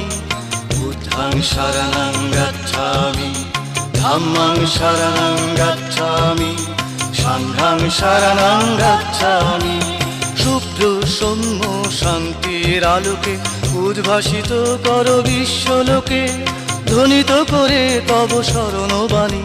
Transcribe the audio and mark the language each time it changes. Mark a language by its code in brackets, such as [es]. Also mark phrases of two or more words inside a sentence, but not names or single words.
[pi] বুদ্ধাং শরণং গচ্ছামি, ধাম্মাং শরণং গচ্ছামি, সাংঘাং শরণং গচ্ছামি। [bn] শুভ্র সৌম্য শান্তির আলোকে উদ্ভাসিত করো বিশ্বলোকে, ধ্বনিত করে তব শরণবাণী।